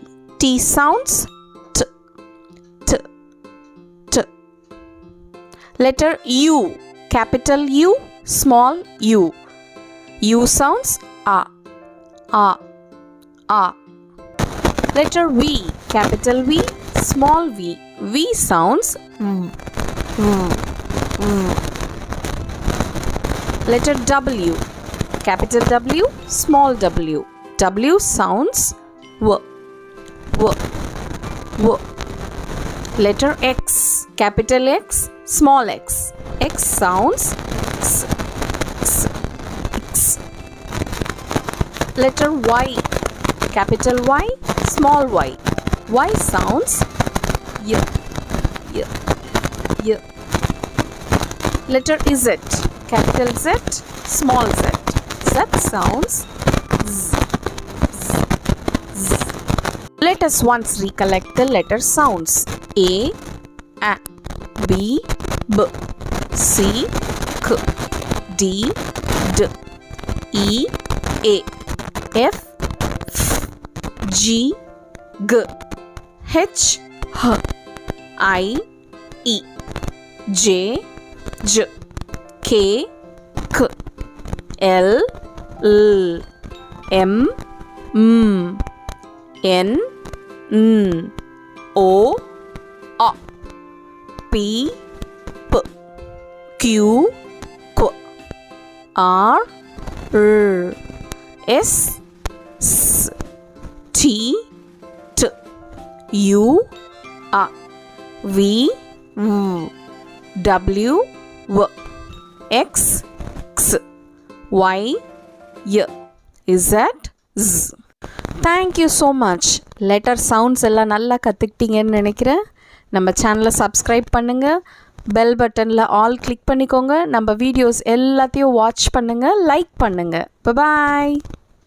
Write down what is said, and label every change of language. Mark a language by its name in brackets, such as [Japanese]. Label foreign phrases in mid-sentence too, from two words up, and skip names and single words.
[English] T sounds t, t, t. Letter U, capital U, small u. U sounds a, a, a. Letter V, capital V, small v. V sounds v, v, v. Letter W, capital W, small w. W sounds w, w, w. Letter X, capital X, small x. X sounds x, x, x. Letter Y, capital Y, small y. Y sounds y, y, y. Letter Z, capital Z, small z. Z sounds z, z, z. Let us once recollect the letter sounds. A, B, B, C, K, D, D, E, A, F, F, G, G, H, H, I, E, J, J, K, K, L, L, M, M, N, N, O, A, P, P, Q, Q, R, R, S, S, T, T, U, A, V, W, W, W, X, X, Y, Y, Z, Z. Thank you so much. letter sounds [Tamil] எல்லாம் நல்லா கற்றுக்கிட்டீங்கன்னு நினைக்கிறேன். நம்ம சேனலை சப்ஸ்கிரைப் பண்ணுங்கள். [English] bell buttonil [Tamil] ஆல் கிளிக் பண்ணிக்கோங்க. நம்ம வீடியோஸ் எல்லாத்தையும் வாட்ச் பண்ணுங்கள், லைக் பண்ணுங்கள். பாய்.